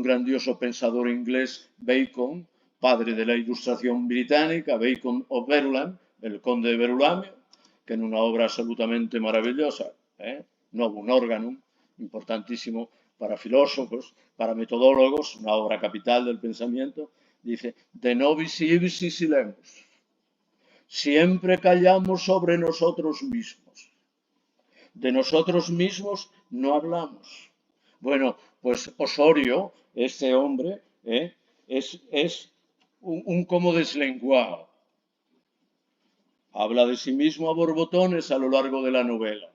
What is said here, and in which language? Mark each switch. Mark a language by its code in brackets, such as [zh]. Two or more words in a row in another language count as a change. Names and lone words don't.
[es] grandioso pensador inglés, Bacon, padre de la Ilustración británica, Bacon of Verulam, el conde de Verulamio, que en una obra absolutamente maravillosa, Novum Organum, importantísimo para filósofos, para metodólogos, una obra capital del pensamiento, dice, [la] de nobis ipsi silemus, [es] siempre callamos sobre nosotros mismos, de nosotros mismos no hablamos. Bueno, pues Osorio, este hombre, es un como deslenguado. Habla de sí mismo a borbotones a lo largo de la novela.